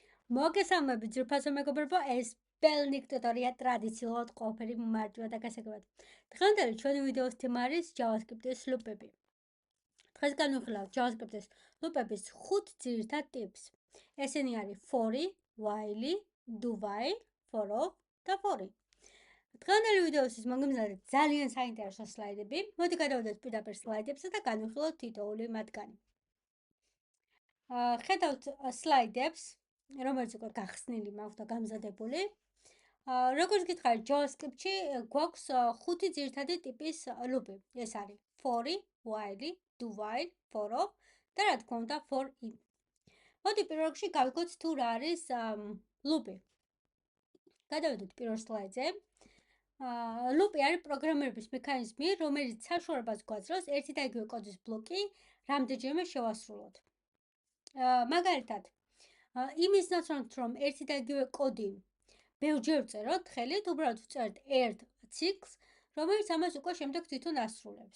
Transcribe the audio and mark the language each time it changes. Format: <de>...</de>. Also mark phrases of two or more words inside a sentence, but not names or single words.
<ka>მოგესალმებით ძვირფასო მეგობრებო, ეს</ka> <en>spelling tutorial</en> <ka>ტრადიციულად ყველაფერი მარტივად და გასაგებად. დღევანდელი ჩვენი ვიდეოს თემა არის JavaScript-ის ლუპები. დღეს განვიხილავთ JavaScript-ის ლუპების 5 ძირითად ტიპს. ესენი არის for, while, do while, for of და for. დღევანდელი ვიდეოსთვის მოგემზადეთ ძალიან საინტერესო სლაიდები. მოდი გადავიდეთ პირდაპირ სლაიდებზე და განვიხილოთ თითოეული მათგანი. ხედავთ სლაიდებს, რომელიც უკვე გახსნილი მაქვს და გამზადებული. როგორც გითხარით, JavaScript-ში გვაქვს 5 ძირითადი ტიპის ლუპი. ეს არის for, while, do while, for of და რა თქმა უნდა for in. მოდი პირველ რიგში გავიგოთ თუ რა არის ლუპი. გადავიდეთ პირველ სლაიდზე. ლუპი არის პროგრამირების მექანიზმი, რომელიც საშუალებას გვაძლევს ერთი და იგივე კოდის ბლოკი რამდენჯერმე შევასრულოთ. მაგალითად, იმის ნაცვლად რომ ერთი და იგივე კოდი ბევრჯერ ვწეროთ ხელით, უბრალოდ ვწერთ ერთ ციკლს, რომელიც ამას უკვე შემდეგ თვითონ ასრულებს.</ka>